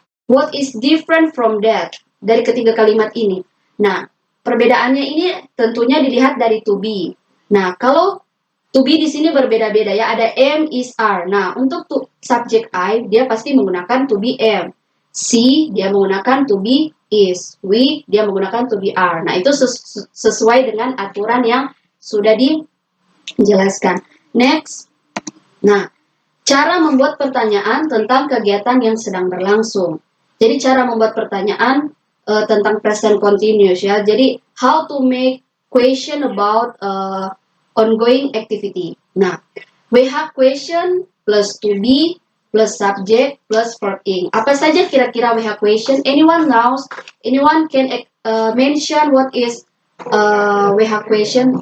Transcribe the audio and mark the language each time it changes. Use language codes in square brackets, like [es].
[en] What is different from that? [id] Dari ketiga kalimat ini. Nah, perbedaannya ini tentunya dilihat dari to be. Nah, kalau to be di sini berbeda-beda ya. Ada am, is, are. Nah, untuk subject I, dia pasti menggunakan to be am. She, dia menggunakan to be is. We, dia menggunakan to be are. Nah, itu sesuai dengan aturan yang sudah dijelaskan. Next. Nah, cara membuat pertanyaan tentang kegiatan yang sedang berlangsung. Jadi cara membuat pertanyaan tentang present continuous ya. Jadi [en] how to make question about ongoing activity. Nah, we have question plus to be plus subject plus verb in. [id] Apa saja kira-kira [en] we have question? Anyone knows? Anyone can mention what is we have question?